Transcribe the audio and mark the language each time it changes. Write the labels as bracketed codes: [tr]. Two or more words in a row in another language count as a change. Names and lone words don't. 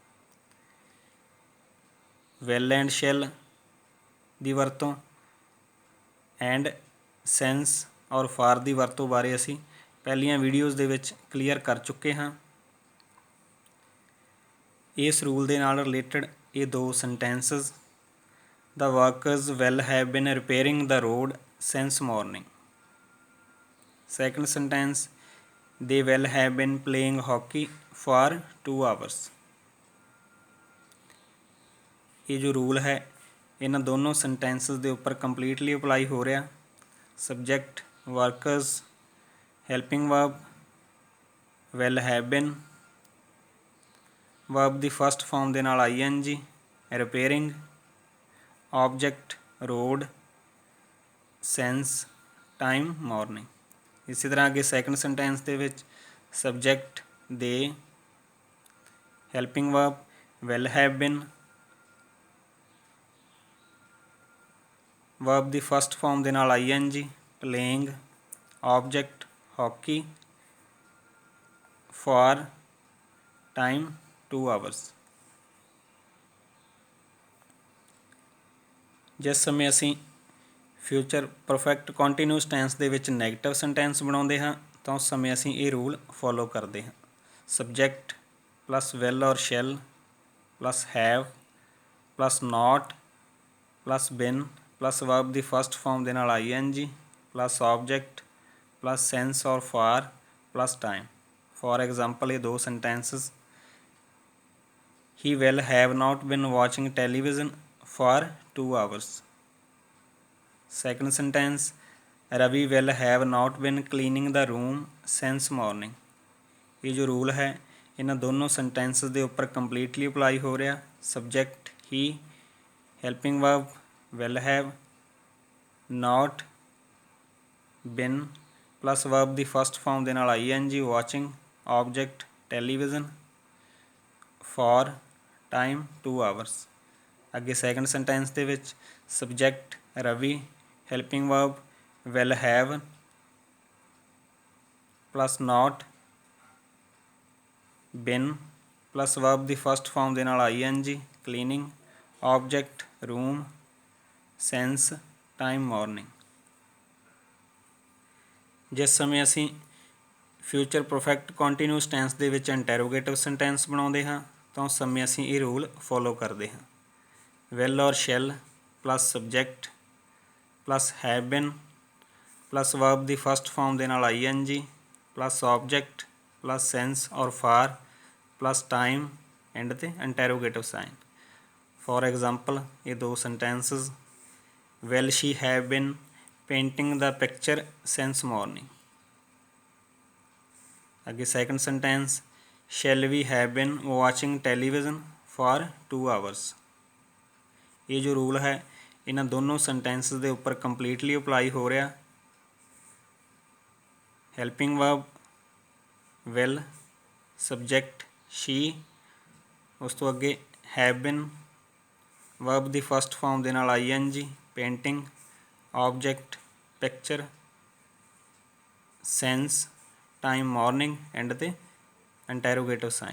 [en] will and shall [pa] ਦੀ ਵਰਤੋਂ [en] and since or for [pa] ਦੀ ਵਰਤੋਂ ਬਾਰੇ ਅਸੀਂ ਪਹਿਲੀਆਂ ਵੀਡੀਓਜ਼ ਦੇ ਵਿੱਚ ਕਲੀਅਰ ਕਰ ਚੁੱਕੇ ਹਾਂ. ਇਸ ਰੂਲ ਦੇ ਨਾਲ ਰਿਲੇਟਡ ਇਹ ਦੋ ਸੈਂਟੈਂਸਸ [en] The workers will have been repairing the road since morning. Second sentence, they will have been playing hockey for 2 hours. [pa] ਇਹ ਜੋ ਰੂਲ ਹੈ ਇਹਨਾਂ ਦੋਨੋਂ ਸੈਂਟੈਂਸਸ ਦੇ ਉੱਪਰ [en] completely apply [pa] ਹੋ ਰਿਹਾ. [en] subject workers, helping verb will have been, ਵਰਬ ਦੀ first form [pa] ਦੇ ਨਾਲ [en] ING, repairing, object road, since time morning. [pa] ਇਸੀ ਤਰ੍ਹਾਂ ਅੱਗੇ [en] second sentence [pa] ਦੇ ਵਿੱਚ [en] सबजैक्ट दे, helping verb will have been, verb दी first form [pa] ਦੇ ਨਾਲ [en] ING, playing, object hockey, for time 2 hours. [pa] ਜਿਸ ਸਮੇਂ ਅਸੀਂ [en] future perfect continuous tense [pa] ਦੇ ਵਿੱਚ [en] negative sentence [pa] ਬਣਾਉਂਦੇ ਹਾਂ ਤਾਂ ਉਸ ਸਮੇਂ ਅਸੀਂ ਇਹ [en] rule follow [pa] ਕਰਦੇ ਹਾਂ. [en] subject plus will or shall plus have plus not plus been plus verb ਦੀ first form [pa] ਦੇ ਨਾਲ [en] ING plus object plus since or for plus time. for example [pa] ਇਹ ਦੋ [en] sentences he will have not been watching television for 2 hours. Second sentence, Ravi will have not been cleaning the room since morning. [pa] ਇਹ ਜੋ ਰੂਲ ਹੈ ਇਹਨਾਂ ਦੋਨੋਂ sentences ਦੇ ਉੱਪਰ [en] completely apply [pa] ਹੋ ਰਿਹਾ. [en] Subject he, helping verb will have, not been plus verb ਦੀ first form [pa] ਦੇ ਨਾਲ [en] ING watching, object television, for time 2 hours. ਅੱਗੇ second sentence [pa] ਦੇ ਵਿੱਚ [en] subject Ravi, helping verb will have plus not been plus verb ਦੀ first form [pa] ਦੇ ਨਾਲ [en] ING cleaning, object room, since time morning. [pa] ਜਿਸ ਸਮੇਂ ਅਸੀਂ [en] future perfect continuous tense [pa] ਦੇ ਵਿੱਚ [en] interrogative sentence [pa] ਬਣਾਉਂਦੇ ਹਾਂ ਤਾਂ ਉਸ ਸਮੇਂ ਅਸੀਂ ਇਹ [en] rule follow [pa] ਕਰਦੇ ਹਾਂ. [en] will or shall plus subject plus have been plus verb ਦੀ first form [pa] ਦੇ ਨਾਲ [en] ING plus object plus sense or for plus time end ਤੇ interrogative sign. For example [pa] ਇਹ ਦੋ [en] sentences, will she have been painting the picture since morning. ਅੱਗੇ second sentence, shall we have been watching television for 2 hours. [pa] ਇਹ ਜੋ ਰੂਲ ਹੈ ਇਹਨਾਂ ਦੋਨੋਂ ਸੈਂਟੈਂਸਸ ਦੇ ਉੱਪਰ [en] completely apply [pa] ਹੋ ਰਿਹਾ. [en] helping verb will, subject she, [pa] ਉਸ ਤੋਂ ਅੱਗੇ [en] have been, verb ਦੀ first form [pa] ਦੇ ਨਾਲ [en] ING painting, object picture, since time morning end ਤੇ interrogative sign.